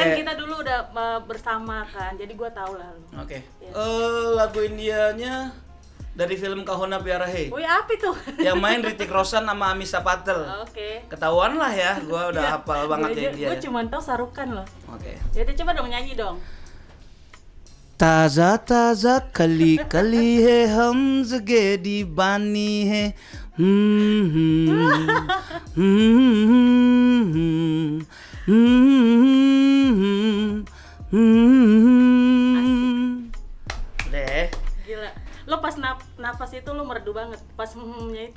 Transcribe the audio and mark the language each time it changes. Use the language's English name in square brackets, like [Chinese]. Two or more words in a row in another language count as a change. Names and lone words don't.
[Indonesian] Kan kita dulu udah bersama kan, jadi gua tahu lah lu. Oke. Ya. Lagu Indianya dari film Kahona Pyara Hai. Wih apa itu? Yang main Hrithik Roshan sama Amisha Patel. Oke. Ketahuan lah ya, gua udah hafal banget ya India. Gue cuma tahu Sarukan loh. Oke. Jadi coba dong nyanyi dong. [Hindi] ताजा ताजा कली कली है हम जगे दीवानी है deh. [Indonesian] Gila. Lo pas nafas itu lo merdu banget. Pas nya itu.